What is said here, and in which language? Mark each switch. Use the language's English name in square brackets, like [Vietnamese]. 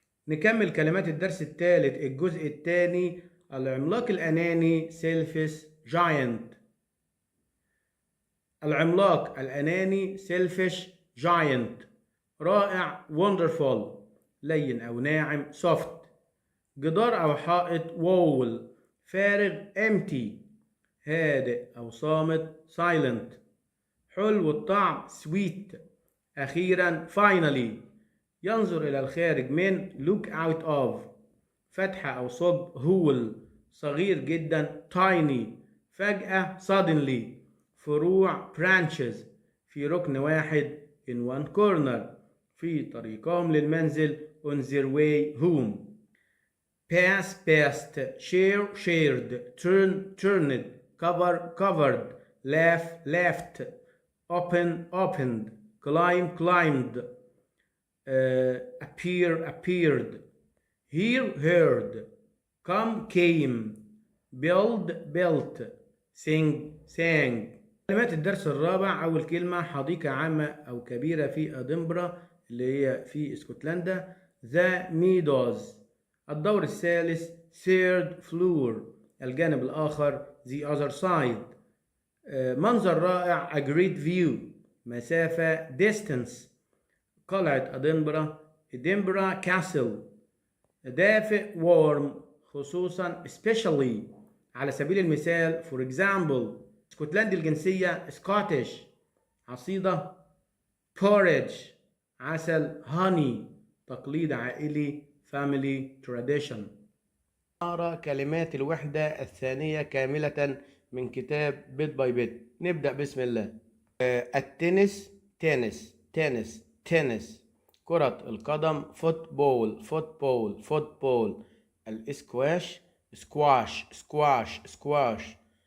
[Arabic] نكمل كلمات الدرس الثالث الجزء الثاني. العملاق الأناني [English] selfish giant. [Arabic] العملاق الأناني [English] selfish giant. [Arabic] رائع wonderful. لين أو ناعم soft. جدار أو حائط wall. فارغ empty. هادئ أو صامت silent. حلو الطعم sweet. أخيرا finally. ينظر إلى الخارج من [English] look out of. [Arabic] فتحة أو ثقب hole. صغير جدا tiny. فجأة suddenly. فروع branches. في ركن واحد [English] in one corner. [Arabic] في طريقهم للمنزل [English] on their way home. pass passed. share shared. turn turned. covered. laughed. opened. climbed. appeared. hear heard. come came. built. [Arabic] sang. كلمات الدرس الرابع. أول كلمة حديقة عامة أو كبيرة في أدنبرا اللي هي في اسكتلندا the meadows. الدور الثالث [English] third floor. [Arabic] الجانب الآخر [English] the other side. [Arabic] منظر رائع [English] a great view. مسافة distance. [Arabic] قلعة أدنبرا castle. دافئ warm. خصوصا especially. على سبيل المثال [English] for example. [Arabic] اسكتلندي الجنسية Scottish. عصيدة porridge. عسل honey. تقليد عائلي [English] family tradition. [Arabic] نقرأ كلمات الوحدة الثانية كاملة من كتاب بيت باي بيت. نبدأ بسم الله. التنس تنس. كرة القدم فوتبول. الاسكواش سكواش.